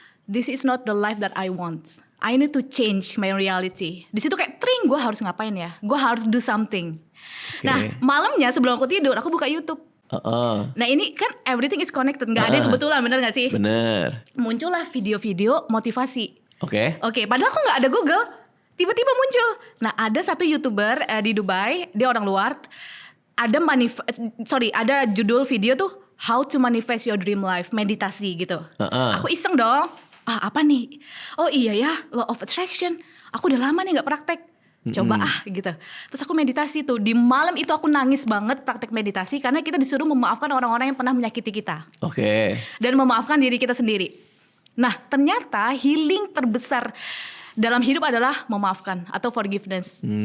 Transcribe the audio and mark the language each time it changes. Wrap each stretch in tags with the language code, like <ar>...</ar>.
<en>This is not the life that I want. I need to change my reality.</en> <id>Di situ kayak tring, gue harus ngapain ya? Gue harus</id> <en>do something.</en> <id>Nah malamnya sebelum aku tidur, aku buka YouTube. Nah ini kan</id> <en>everything is connected,</en> <id>nggak ada yang kebetulan, bener nggak sih? Bener. Muncullah video-video Motivasi. Oke, Padahal aku nggak ada Google. Tiba-tiba muncul. Nah ada satu YouTuber di Dubai, dia orang luar. Ada judul video tuh</id> <en>How to Manifest Your Dream Life,</en> <id>meditasi gitu. Aku iseng dong. Apa nih? Oh iya ya,</id> <en>Law of Attraction.</en> <id>Aku udah lama nih nggak praktek. Coba gitu. Terus aku meditasi tuh. Di malam itu aku nangis banget praktek meditasi karena kita disuruh memaafkan orang-orang yang pernah menyakiti kita. Dan memaafkan diri kita sendiri. Nah ternyata healing terbesar dalam hidup adalah memaafkan atau forgiveness.</id>